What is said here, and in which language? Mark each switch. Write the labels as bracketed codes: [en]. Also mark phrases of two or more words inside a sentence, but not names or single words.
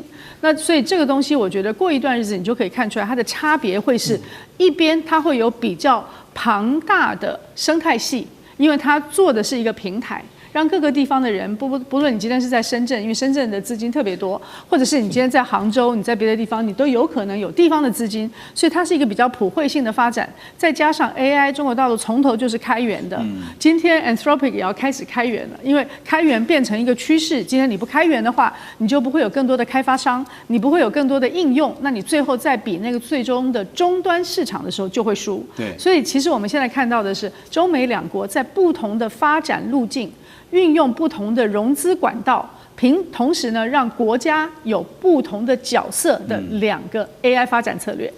[zh] 那所以這個東西，我覺得過一段日子你就可以看出來，它的差別會是一邊它會有比較龐大的生態系，因為它做的是一個平台，讓各個地方的人，不論你今天是在深圳，因為深圳的資金特別多，或者是你今天在杭州，你在別的地方，你都有可能有地方的資金，所以它是一個比較普惠性的發展。再加上 AI，中國大陸從頭就是開源的，今天 Anthropic 也要開始開源了，因為開源變成一個趨勢。今天你不開源的話，你就不會有更多的開發商，你不會有更多的應用，那你最後在比那個最終的終端市場的時候就會輸。所以其實我們現在看到的是，中美兩國在不同的發展路徑，運用不同的融資管道，同時呢，讓國家有不同的角色的2個 AI 發展策略。